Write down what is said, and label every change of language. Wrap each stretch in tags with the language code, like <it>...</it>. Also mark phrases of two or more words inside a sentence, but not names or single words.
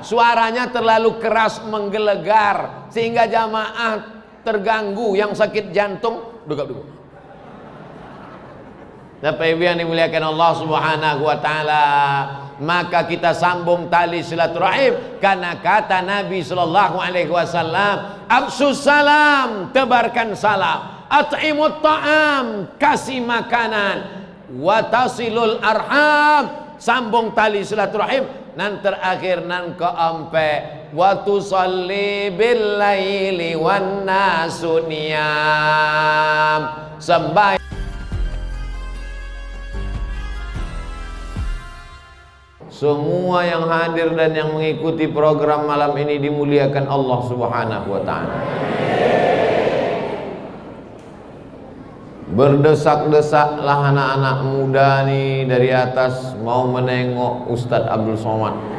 <id>Suaranya terlalu keras menggelegar sehingga jamaah terganggu, yang sakit jantung duduk. Bapak Ibu yang dimuliakan Allah</id> <ar>سبحانه وتعالى,</ar> <id>maka kita sambung tali silaturahim karena kata Nabi</id> <ar>صلى الله عليه وسلم, "أفشوا السلام,"</ar> <id>tebarkan salam,</id> <ar>"أطعموا الطعام,"</ar> <id>kasih makanan,</id> <ar>"وصلوا الأرحام,"</ar> <id>sambung tali silaturahim, nan terakhir nan keempat,</id> <ar>وصلوا بالليل والناس نيام,</ar> <id>sembahyang. Semua yang hadir dan yang mengikuti program malam ini dimuliakan Allah</id> <ar>سبحانه وتعالى.</ar> <id>Berdesak-desaklah anak-anak muda nih dari atas mau menengok Ustadz Abdul Somad.</id>